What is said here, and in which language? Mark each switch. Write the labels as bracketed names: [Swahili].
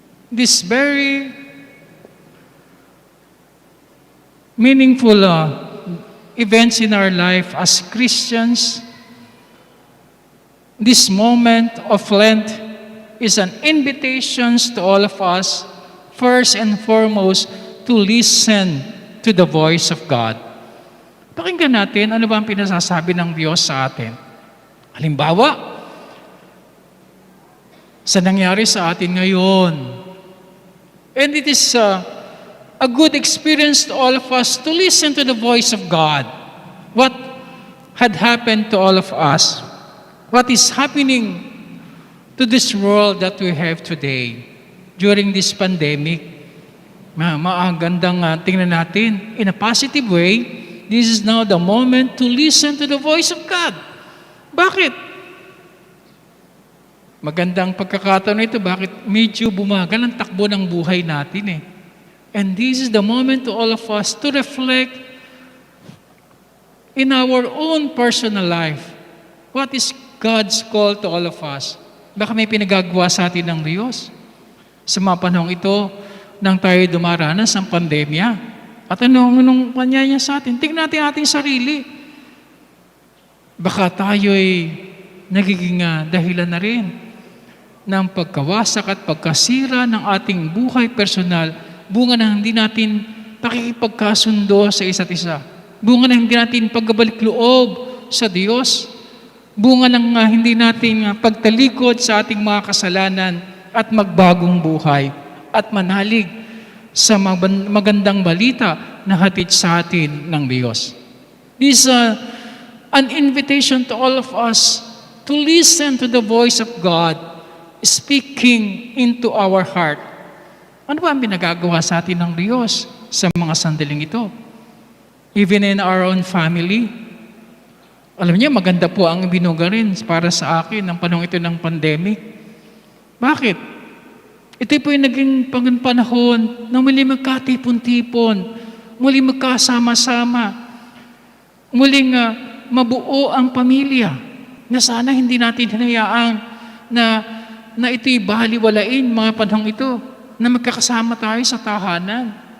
[English] this very meaningful events in our life as Christians, this moment of Lent is an invitation to all of us, first and foremost, to listen to the voice of God. [Filipino] Pakinggan natin ano ba ang pinasasabi ng Diyos sa atin. Halimbawa, sa nangyari sa atin ngayon. [English] And it is a good experience to all of us to listen to the voice of God. What had happened to all of us? What is happening to this world that we have today during this pandemic? [Filipino] Magandang tingnan natin [English] in a positive way. This is now the moment to listen to the voice of God. [Filipino] Bakit? Magandang pagkakataon ito, bakit medyo bumagal ang takbo ng buhay natin eh. [English] And this is the moment to all of us to reflect in our own personal life. What is God's call to all of us? [Filipino] Baka may pinagagawa sa atin ng Diyos. Sa mga panahong ito, nang tayo dumaranas ng pandemya. At anong panyaya sa atin? Tingnan natin ating sarili. Baka tayo'y nagiging dahilan na rin ng pagkawasak at pagkasira ng ating buhay personal, bunga na hindi natin pakikipagkasundo sa isa't isa. Bunga na hindi natin pagbabalik loob sa Diyos. Bunga ng hindi natin pagtalikod sa ating mga kasalanan at magbagong buhay at manalig sa magandang balita na hatid sa atin ng Diyos. [English] This is an invitation to all of us to listen to the voice of God speaking into our heart. [Filipino] Ano ba ang pinagagawa sa atin ng Diyos sa mga sandaling ito? [English] Even in our own family. [Filipino] Alam niyo, maganda po ang binuga rin para sa akin ng panahon ito ng pandemic. Bakit? Ito po yung naging panahon na muli magkatipon-tipon, muli magkasama-sama, muling mabuo ang pamilya, na sana hindi natin hinayaan na ito'y baliwalain mga panahong ito, na magkakasama tayo sa tahanan.